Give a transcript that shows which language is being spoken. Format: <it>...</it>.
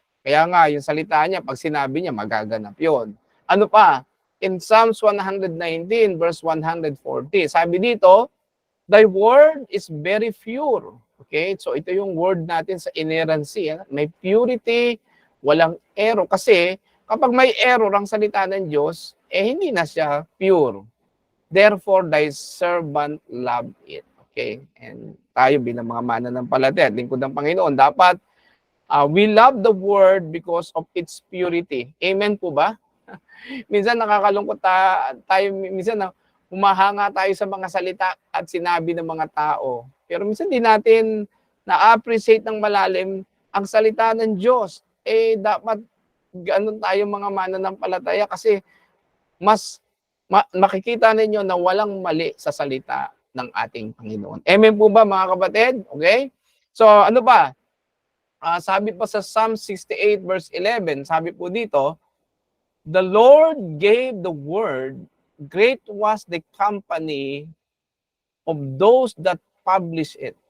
<tl>Kaya nga, yung salita niya, pag sinabi niya, magaganap yun. Ano pa?</tl> <en>In Psalms 119, verse 140,</en> <tl>sabi dito,</tl> <en>thy word is very pure. Okay?</en> <tl>So ito yung word natin sa inerrancy. May purity, walang error. Kasi kapag may error ang salita ng Diyos, hindi na siya pure.</tl> <en>Therefore, thy servant loved it.</en> <tl>Okay? And tayo bilang mga mananampalataya at lingkod ng Panginoon, dapat</tl> <en>we love the word because of its purity.</en> <tl>Amen po ba? Minsan nakakalungkot tayo, minsan na humahanga tayo sa mga salita at sinabi ng mga tao. Pero minsan di natin na-appreciate ng malalim ang salita ng Diyos. Dapat ganun tayo mga mananampalataya kasi mas makikita ninyo na walang mali sa salita ng ating Panginoon. Amen po ba mga kapatid? Okay? So ano ba? Sabi pa sa Psalm 68 verse 11, sabi po dito,</tl> <en>the Lord gave the word, great was the company of those that publish it.</en>